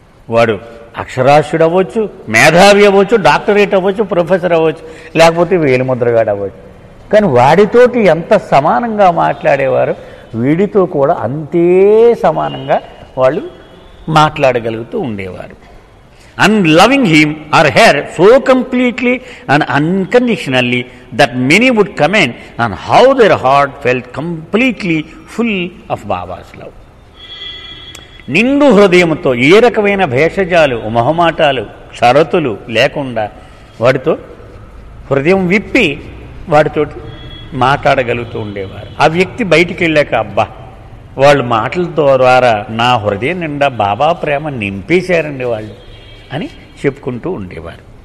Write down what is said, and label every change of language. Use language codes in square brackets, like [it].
[te] వాడు అక్షరాస్యుడు అవ్వచ్చు, మేధావి అవ్వచ్చు, డాక్టరేట్ అవ్వచ్చు, ప్రొఫెసర్ అవ్వచ్చు, లేకపోతే వేలిముద్రగాడు అవ్వచ్చు. కానీ వాడితోటి ఎంత సమానంగా మాట్లాడేవారు, వీడితో కూడా అంతే సమానంగా వాళ్ళు మాట్లాడగలుగుతూ ఉండేవారు. [en] And loving him or her so completely and unconditionally that many would comment on how their heart felt completely full of Baba's love. [te] నిండు హృదయంతో ఏ రకమైన భేషజాలు, మొహమాటాలు, షరతులు లేకుండా వాడితో హృదయం విప్పి వాడితో మాట్లాడగలుగుతూ ఉండేవారు. ఆ వ్యక్తి బయటికి వెళ్ళాక, అబ్బా వాళ్ళ మాటల ద్వారా నా హృదయం నిండా బాబా ప్రేమ నింపేశారండి వాళ్ళు అని చెప్పుకుంటూ ఉండేవారు.